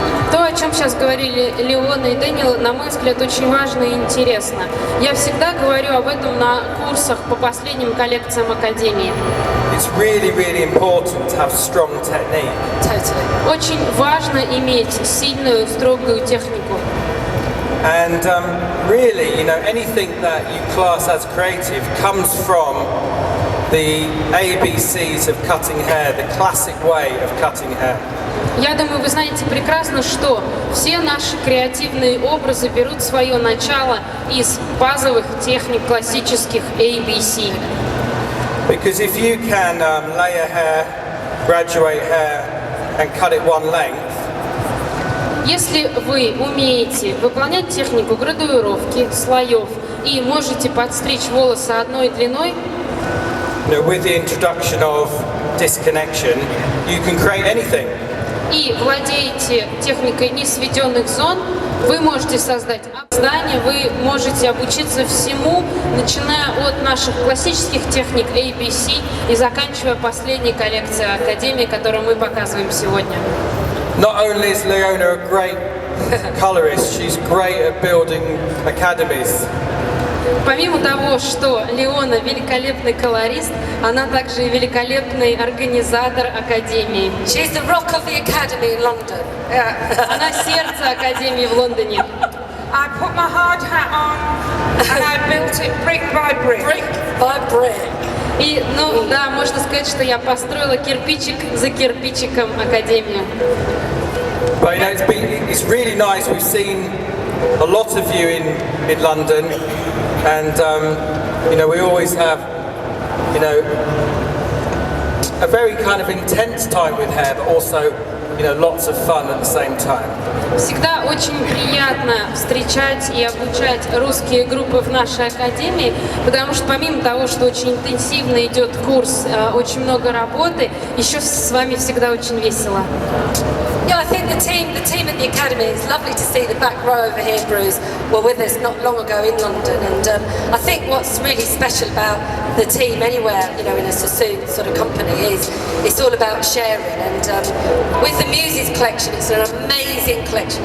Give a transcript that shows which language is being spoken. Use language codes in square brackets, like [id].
[ru] То, о чем сейчас говорили Леона и Дэниел, на мой взгляд, очень важно и интересно. Я всегда говорю об этом на курсах по последним коллекциям Академии. [en] it's really, really important to have strong technique. Totally. [ru] Очень важно иметь сильную, строгую технику. [en] And really, you know, anything that you class as creative comes from the ABCs of cutting hair, the classic way of cutting hair. [ru] Я думаю, вы знаете прекрасно, что все наши креативные образы берут свое начало из базовых техник классических ABC. [en] Because if you can layer hair, graduate hair, and cut it one length, [ru] Если вы умеете выполнять технику градуировки, слоев и можете подстричь волосы одной длиной, [en] you know, with the introduction of disconnection, you can create anything. [ru] и владеете техникой несведенных зон, вы можете создать здание, вы можете обучиться всему, начиная от наших классических техник ABC и заканчивая последней коллекцией Академии, которую мы показываем сегодня. [en] Not only is Leona a great colorist, she's great at building academies. [ru] Помимо того, что Леона великолепный колорист, она также и великолепный организатор Академии. [en] She's the rock of the academy in London. [ru] Она сердце Академии в Лондоне. [en] I put my hard hat on and I built it brick by brick. Brick by brick. [ru] И, ну да, можно сказать, что я построила кирпичик за кирпичиком Академию. [en] But you know, it's really nice. We've seen a lot of you in London, and you know, we always have, you know, a very kind of intense time with hair, but also, you know, lots of fun at the same time. [ru] Всегда очень приятно встречать и обучать русские группы в нашей академии, потому что помимо того, что очень интенсивно идет курс, очень много работы, еще с вами всегда очень весело. [en] Yeah, I think the team at the academy, it's lovely to see the back row over here, Bruce, were with us not long ago in London, and I think what's really special about the team anywhere, you know, in a sassoon sort of company is it's all about sharing, and with the Muses collection, it's an amazing collection.